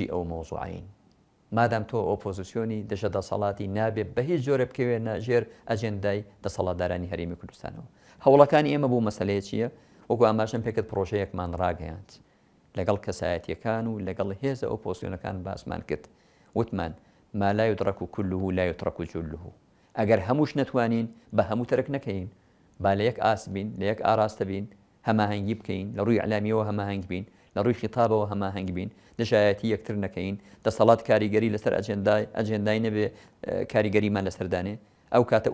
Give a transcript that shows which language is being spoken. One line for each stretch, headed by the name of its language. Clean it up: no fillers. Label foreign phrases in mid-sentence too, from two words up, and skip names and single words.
Central Kurdish: ئەو مۆزوعین مادام تۆ ئۆپۆزیسیۆنی دژە دەسەڵاتی نابێت بە هیچ جۆرە بکەوێنە ژێر ئەجێندای دەسەڵاتدارانی هەرێمی کوردستانەوە هەوڵەکانی ئێمە بۆ مەسەلەیە چییە وەکو ئاماژەم پێکرد پرۆژەیەکمان ڕاگەیاند لەگەڵ کەسایەتیەکان و لەگەڵ هێزە ئۆپۆزیسیۆنەکان باسمان کرد وتمان
Arabic: ما لا يدرك كله لا يترك جله
Central Kurdish: ئەگەر هەمووش نەتوانین بە هەموو تەرک نەکەین با لە یەک ئاس بین لە یەک ئاراستە بین هەماهەنگی بکەین لە ڕووی ئەعلامیەوە هەماهەنگ بین لە ڕووی خیتابەوە هەماهەنگ بین دژایەتی یەکتر نەکەین دەسەڵات کاریگەری لەسەر ئەجێندای نەبێ کاریگەریمان لەسەردانێ ئەو کاتە